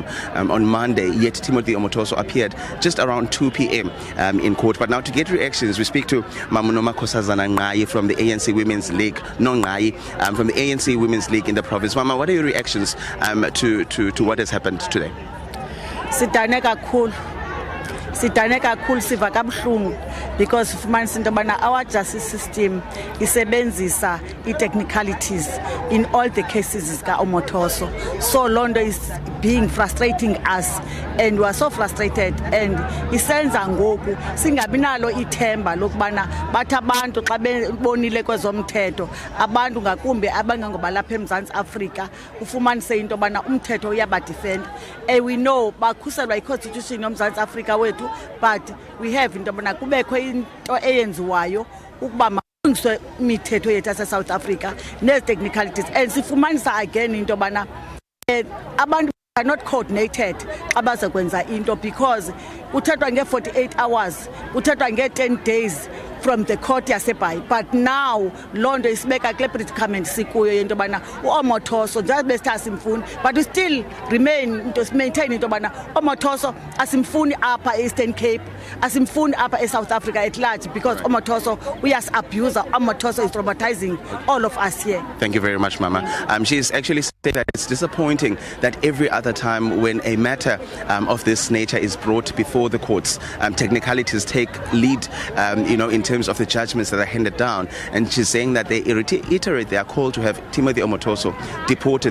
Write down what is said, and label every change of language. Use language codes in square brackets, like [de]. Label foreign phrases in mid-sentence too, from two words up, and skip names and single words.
[en] On Monday, yet Timothy Omotoso appeared just around 2 p.m. In court. But now to get reactions, we speak to Mamunoma Kosazana Ngai from the ANC Women's League, from the ANC Women's League in the province. Mama, what are your reactions to what has happened today? [xh] Sidane kakhulu, siva kabuhlungu, because fumanisa into yobana [en] our justice system [xh] isebenzisa i-technicalities [en] in all the cases [xh] ka-Omotoso. So loo nto [en] is being frustrating us, and we are so frustrated, and [xh] isenza ngoku singabi nalo ithemba lokubana bathi abantu xa bebonile kwezomthetho, abantu ngakumbi abangangoba lapha eMzantsi Afrika, ufumanise into yobana umthetho uyabadefenda. [en] And we know [xh] bakhuselwa yi-constitution yoMzantsi Afrika wethu, [en] but we have [xh] into yobana kubekho into eyenziwayo ukuba malungiswe imithetho yethu yase-South Africa nezi-technicalities. And sifumanisa again into yobana abantu [en] are not coordinated [xh] xa bazakwenza into, because kuthethwa nge-48 hours, kuthethwa nge-10 [en] days from the court [xh] yaseBhayi. [en] But now [xh] loo nto isibeka kule predicament sikuyo yento yobana uOmotoso njengoba besithe asimfuni, [en] but we still maintain [xh] into yobana uOmotoso asimfuni apha e-Eastern Cape, asimfuni apha e-South Africa [en] at large, because [xh] uOmotoso uyas-abuser. [en] uOmotoso is traumatizing all of us here. Thank you very much, Mama. She's actually said that it's disappointing that every other time when a matter of this nature is brought before the courts, technicalities take lead, in terms of the judgments that are handed down. And she's saying that they reiterate their call to have Timothy Omotoso deported.